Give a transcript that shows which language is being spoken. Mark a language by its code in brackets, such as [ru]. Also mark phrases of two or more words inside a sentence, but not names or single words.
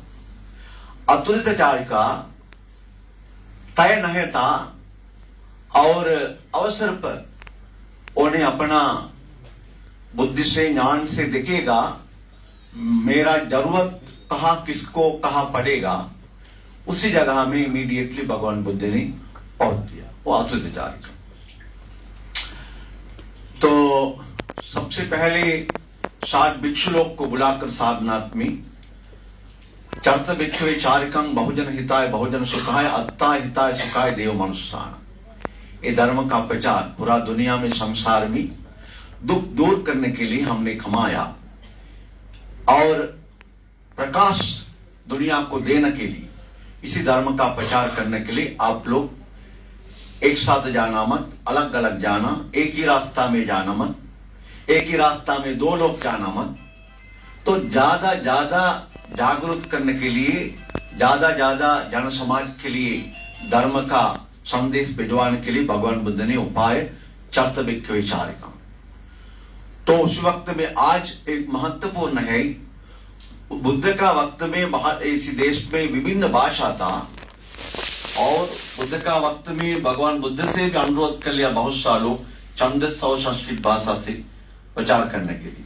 [pi] अतुरित चारिका [hi] तय नहीं था और अवसर पर उन्हें अपना बुद्धि से, ज्ञान से दिखेगा मेरा जरूरत कहाँ किसको कहाँ पड़ेगा, उसी जगह में इमीडिएटली भगवान बुद्ध ने पहुंच दिया, वो [pi] अतुरित चारिका। [hi] तो सबसे पहले 60 भिक्षु लोग को बुलाकर सारनाथ में [pi] चरत भिक्षुवे चारिकं बहुजन हिताय बहुजन सुखाय अत्ता हिताय सुखाय देव मनुष्याण। [hi] ये धर्म का प्रचार पूरा दुनिया में, संसार में दुख दूर करने के लिए हमने कमाया और प्रकाश दुनिया को देने के लिए, इसी धर्म का प्रचार करने के लिए आप लोग एक साथ जाना मत, अलग अलग जाना, एक ही रास्ता में जाना मत, एक ही रास्ता में 2 लोग जाना मत। तो ज्यादा जागरूक करने के लिए, ज्यादा जन समाज के लिए धर्म का संदेश भिजवाने के लिए भगवान बुद्ध ने उपाय [pi] चरत भिक्षुवे चारिकं। [hi] तो उस वक्त में आज एक महत्वपूर्ण है, बुद्ध का वक्त में इसी देश में विभिन्न भाषा था और बुद्ध का वक्त में भगवान बुद्ध से भी अनुरोध कर लिया बहुत सालों छंदस और संस्कृत भाषा से प्रचार करने के लिए।